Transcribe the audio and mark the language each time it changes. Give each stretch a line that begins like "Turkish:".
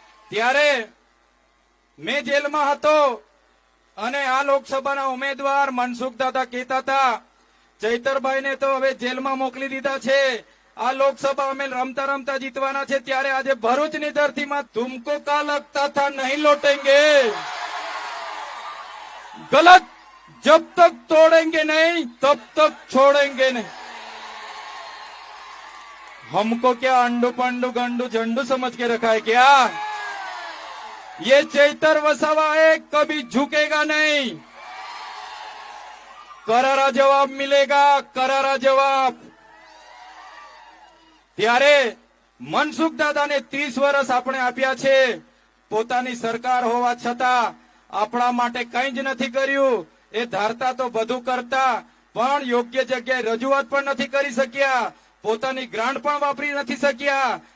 Gujarati: ત્યારે મેં જેલમાં હતો અને આ લોકસભાના ઉમેદવાર મનસુખ દાદા કહેતા હતા ચૈતરભાઈને તો હવે જેલમાં મોકલી દીધા છે, આ લોકસભા અમે રમતા રમતા જીતવાના છે.
Hindi: ત્યારે આજે ભરૂચની ધરતીમાં તુમકો કા લગતા થા નહીં લौटेंगे, गलत जब तक तोड़ेंगे नहीं तब तक छोड़ेंगे नहीं. हमको क्या अंडू पंडू गंडू झंडू समझ के रखा है क्या? ये चैतर वसावा है, कभी झुकेगा नहीं. करारा जवाब मिलेगा, करारा जवाब.
Gujarati: ત્યારે મનસુખ દાદાને 30 વર્ષ આપણે આપ્યા છે, પોતાની સરકાર હોવા છતાં આપણા માટે કંઈ જ નથી કર્યું. એ ધારતા તો બધું કરતા, પણ યોગ્ય જગ્યાએ રજૂઆત પણ નથી કરી શક્યા, પોતાની ગ્રાન્ટ પણ વાપરી નથી શક્યા.